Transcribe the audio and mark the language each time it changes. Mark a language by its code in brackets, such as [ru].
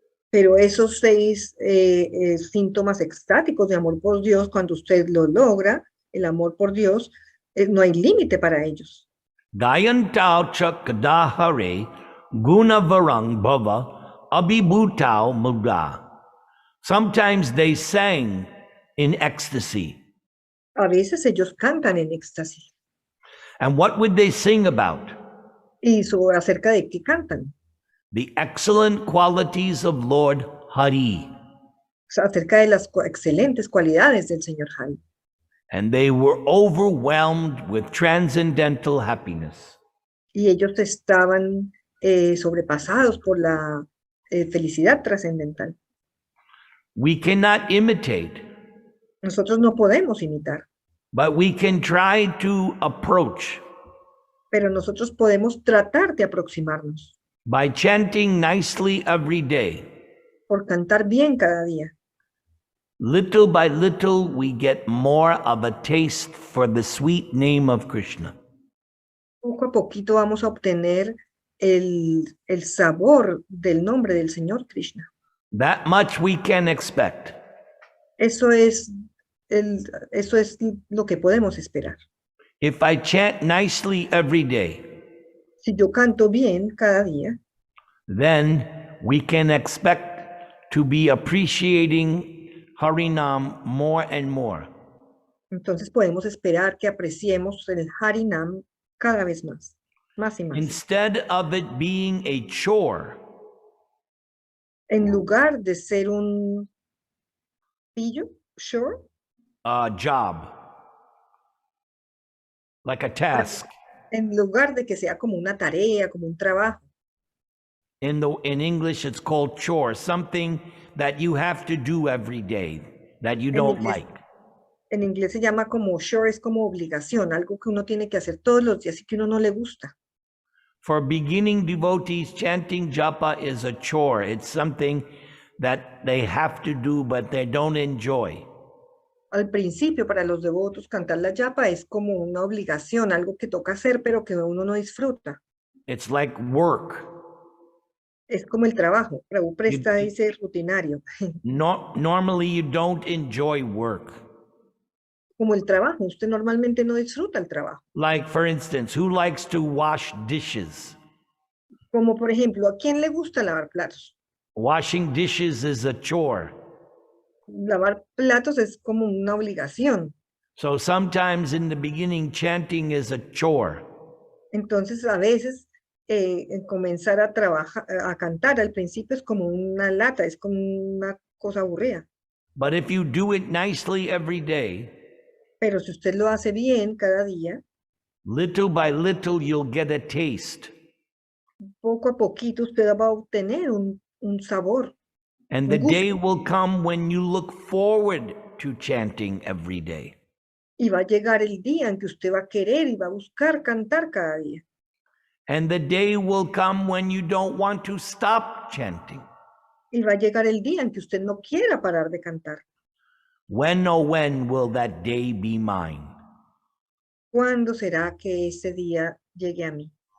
[es] Pero esos 6 síntomas extáticos de amor por Dios, cuando usted lo logra, el amor por Dios, no hay límite para ellos. [sa] Gayantau chakadahare gunavarang bhava abhibhutau muda. [en] Sometimes they sang in ecstasy. [es] A veces ellos cantan en éxtasis. [en] And what would they sing about? [es] ¿Y acerca de qué cantan? [en] The excellent qualities of Lord Hari. [es] Acerca de las excelentes cualidades del Señor Hari. [en] And they were overwhelmed with transcendental happiness. [es] Y ellos estaban sobrepasados por la felicidad trascendental. [en] We cannot imitate. [es] Nosotros no podemos imitar. [en] But we can try to approach. [es] Pero nosotros podemos tratar de aproximarnos. [en] By chanting nicely every day. [es] Por cantar bien cada día. [en] Little by little, we get more of a taste for the sweet name of Krishna. [es] Poco a poquito vamos a obtener el sabor del nombre del Señor Krishna. [en] That much we can expect. [es] Eso es, eso es lo que podemos esperar. [en] If I chant nicely every day, [es] Si yo canto bien cada día, [en] then we can expect to be appreciating Harinam more and more. [es] entonces podemos esperar que apreciemos el Harinam cada vez más y más. [en] Instead of it being a chore, [es] En lugar de ser un pillo, sure, [en] a job, like a task. [es] en lugar de que sea como una tarea, como un trabajo. [en] In English, it's called chore, something that you have to do every day that you don't like. [es] En inglés se llama como chore, es como obligación, algo que uno tiene que hacer todos los días y que uno no le gusta. [en] For beginning devotees, chanting japa is a chore. It's something that they have to do, but they don't enjoy. [es] Al principio, para los devotos, cantar la japa es como una obligación, algo que toca hacer, pero que uno no disfruta. [en] It's like work. [es] Es como el trabajo. Prabhu presta dice rutinario. [en] Normally, you don't enjoy work. [es] Como el trabajo, usted normalmente no disfruta el trabajo. [en] Like, for instance, who likes to wash dishes? [es] Como por ejemplo, ¿a quién le gusta lavar platos? [en] Washing dishes is a chore. [es] Lavar platos es como una obligación. [en] So sometimes in the beginning, chanting is a chore. [es] Entonces, a veces, comenzar a trabajar, a cantar al principio es como una lata, es como una cosa aburrida. [en] But if you do it nicely every day, [es] pero si usted lo hace bien cada día, [en] little by little, you'll get a taste. [es] Poco a poquito usted va a obtener un sabor. [en] And the day will come when you look forward to chanting every day. [es] Y va a llegar el día en que usted va a querer y va a buscar cantar cada día. [en] And the day will come when you don't want to stop chanting. [es] Y va a llegar el día en que usted no quiera parar de cantar. [en] When, oh when will that day be mine? [es] ¿Cuándo será que ese día llegue a mí?